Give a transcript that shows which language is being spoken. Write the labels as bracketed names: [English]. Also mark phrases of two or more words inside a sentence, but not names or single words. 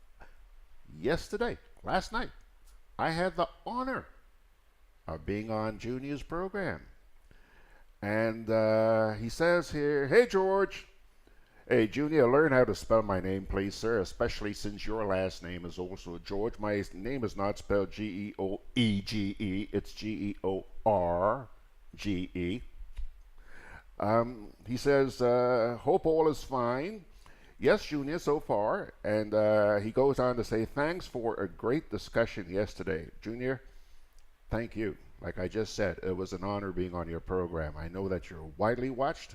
[English] Last night, I had the honor of being on Junior's program. And he says here, hey, George. Hey, Junior, learn how to spell my name, please, sir, especially since your last name is also George. My name is not spelled G-E-O-E-G-E. It's G-E-O-R-G-E. He says, hope all is fine. Yes, Junior, so far. And he goes on to say, thanks for a great discussion yesterday. Junior, thank you. Like I just said, it was an honor being on your program. I know that you're widely watched.